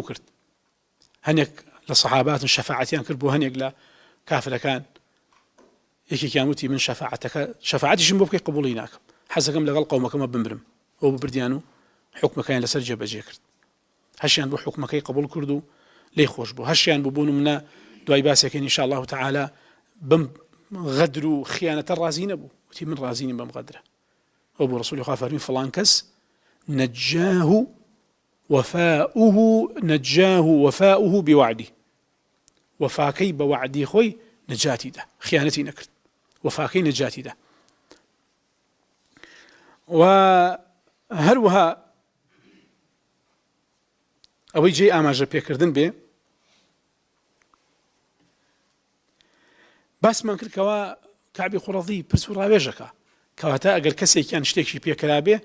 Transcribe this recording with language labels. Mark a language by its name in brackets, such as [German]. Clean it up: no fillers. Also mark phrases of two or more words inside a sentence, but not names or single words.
[Central Kurdish] کرد هەنێک لە سەحاباتن شەفاعەتیان کرد بۆ هەنێک لە کافرەکان یەکێکیان وتی من شەفاعەتیشم بۆ بکەی قبوڵی ناکەم حەزەکەم لەگەڵ قەومەکەمە بمرم ئەو ببردیان و حوکمەکەیان لەسەر جێبەجێ کرد هەشیان بۆ حوکمەکەی قبول کرد و لێی خۆش بوو هەشیان بوون منە دوای باسێکەکەی [Arabic] ئینشاء الله تعالی [Central Kurdish] بم غەدر و خیانەتە ڕازی نەبوو وتی من ڕازی نیم بەم غەدرە ئەو بۆ ڕەسوولی خوا فەرمی فڵان کەس نجاه [Arabic] وفاؤه بوعده [Kurdish] وفاكي بوعدي خوي نجاتي ده خيانتي نكرت وفاكي نجاتي ده [Central Kurdish] وهروها ئەوەی جێی ئاماژە پێکردن بێ باسمان کردکەوە کعبی قوڕەضی پرس و ڕاوێژەکە کەواتە ئەگەر کەسێکیان شتێکی پێکرا بێ